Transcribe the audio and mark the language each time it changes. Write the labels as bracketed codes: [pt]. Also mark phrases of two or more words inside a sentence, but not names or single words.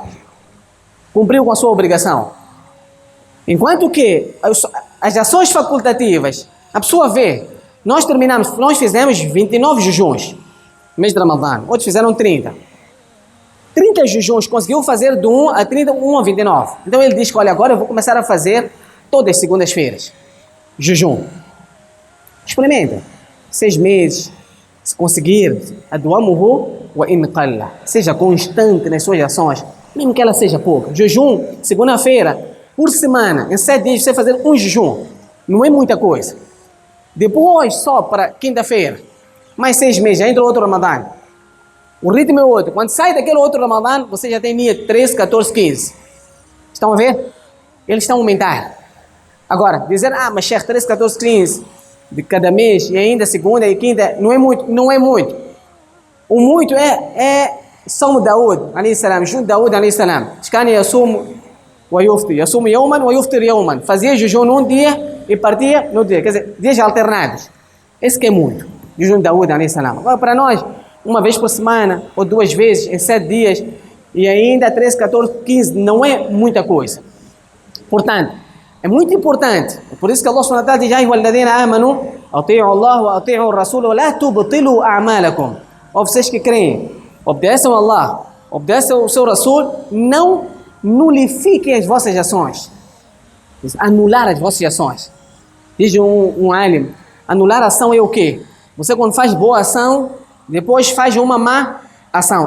[pt] Cumpriu com a sua obrigação. Enquanto que as ações facultativas, a pessoa vê, nós fizemos 29 jejuns no mês de Ramadã, outros fizeram 30. 30 jejuns, conseguiu fazer de 1 a 30, 1 a 29. Então ele diz que, olha, agora eu vou começar a fazer todas as segundas-feiras. Jejum. Experimenta. 6 meses, se conseguir, [ar] أدومه وإن قل. [pt] Seja constante nas suas ações, mesmo que ela seja pouca. Jejum, segunda-feira, por semana, em 7 dias, você fazer um jejum. Não é muita coisa. Depois, só para quinta-feira, mais 6 meses, já entra outro Ramadã. O ritmo é outro. Quando sai daquele outro Ramadã, você já tem níyat 13, 14, 15. Estão a ver? Eles estão a aumentar. Agora, dizer, mas Sheikh, 13, 14, 15 de cada mês, e ainda segunda e quinta, não é muito. Não é muito. O muito é São Daud, [ar] عليه السلام, [pt] junto Daud, [ar] عليه السلام. كان يصوم ويفطر. يصوم يوما ويفطر يوما. [pt] Fazia jejum num dia e partia no dia. Quer dizer, dias alternados. Esse que é muito. Jejum Daud, [ar] عليه السلام. [pt] Agora, para nós, uma vez por semana, ou 2 vezes, em 7 dias, e ainda 13, 14, 15, não é muita coisa. Portanto, é muito importante. É por isso que [ar] الله سبحانه وتعالى diz: "يا أيها الذين آمنوا أطيعوا الله وأطيعوا الرسول ولا تبطلوا أعمالكم." [pt] Ó vocês que creem, obedeçam a Allah, obedeçam o seu Rasul, não nulifiquem as vossas ações. Diz, anular as vossas ações. Diz um alim, anular a ação é o quê? Você quando faz boa ação, depois faz uma má ação.